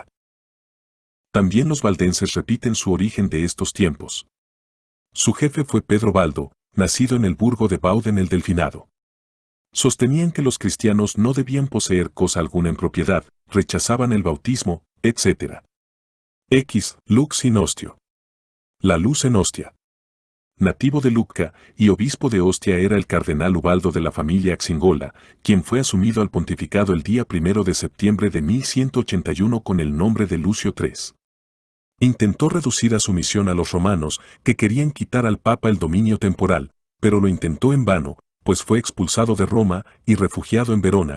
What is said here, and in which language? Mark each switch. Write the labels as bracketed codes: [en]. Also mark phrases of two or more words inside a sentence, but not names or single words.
[es] También los valdenses repiten su origen de estos tiempos. Su jefe fue Pedro Baldo, nacido en el burgo de Bauden el Delfinado. Sostenían que los cristianos no debían poseer cosa alguna en propiedad, rechazaban el bautismo, etc. [la] Lux in Ostio. [es] La luz en Ostia. Nativo de Lucca y obispo de Ostia era el cardenal Ubaldo de la familia Axingola, quien fue asumido al pontificado el día 1 de septiembre de 1181 con el nombre de Lucio III. Intentó reducir a sumisión a los romanos, que querían quitar al papa el dominio temporal, pero lo intentó en vano, pues fue expulsado de Roma y refugiado en Verona.